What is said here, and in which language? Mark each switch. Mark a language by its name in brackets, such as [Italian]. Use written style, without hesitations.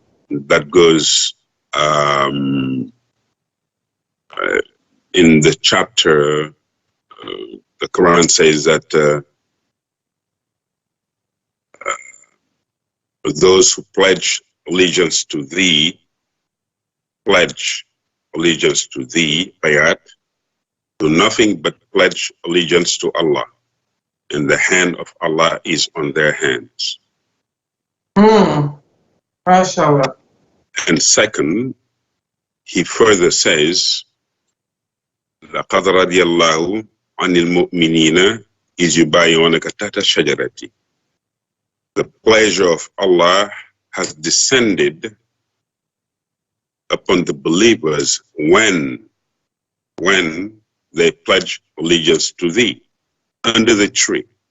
[English] That goes in the chapter, the Quran says that those who pledge allegiance to thee, bayat, do nothing but pledge allegiance to Allah, and the hand of Allah is on their hands. MashaAllah. And second, he further says, [Arabic] لَقَدْ رَضِيَ اللَّهُ عَنِ الْمُؤْمِنِينَ إِذْ يُبَايِعُونَكَ تَحْتَ الشَّجَرَةِ. [English] The pleasure of Allah has descended upon the believers when they pledge allegiance to thee under the tree.